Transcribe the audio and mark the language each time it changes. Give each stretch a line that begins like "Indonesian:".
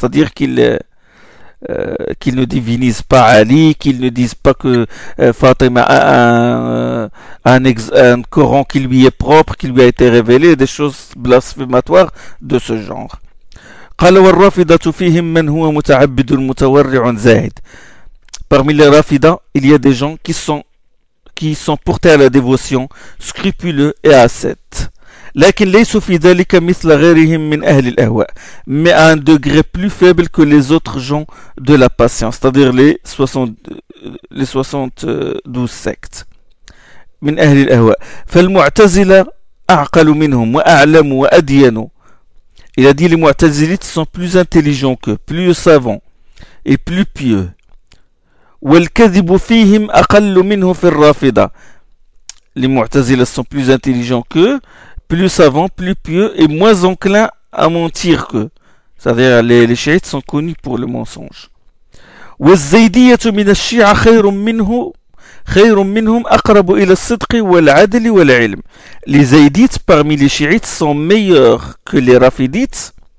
French: C'est-à-dire qu'ils ne divinisent pas Ali, qu'ils ne disent pas que Fatima a un Coran qui lui est propre, qui lui a été révélé, des choses blasphématoires de ce genre.
Arabic: قال والرافضة فيهم من هو متعبد متورع زاهد.
French: Parmi les Rafida, il y a des gens qui sont portés à la dévotion, scrupuleux et ascètes.
Arabic: لكن ليسوا في ذلك مثل غيرهم من أهل الأهواء,
French: mais à un degré plus faible que les autres gens de la patience, c'est-à-dire les 72 sectes.
Arabic: من أهل الأهواء. فالمعتزلة أعقل منهم وأعلم وأدين.
French: Il a dit les Mu'tazilites sont plus intelligents qu'eux, plus savants et plus pieux.
Arabic: والكذب فيهم أقل منهم في الرافضة.
French: Les Mu'tazilites sont plus intelligents qu'eux, plus savants, plus pieux et moins enclins à mentir qu'eux. C'est-à-dire les chiites sont connus pour le mensonge.
Arabic: والزيدية من الشيعة خير منهم أقرب إلى الصدق والعدل والعلم.
French: Les Zaydites parmi les chiites sont meilleurs que les Rafidites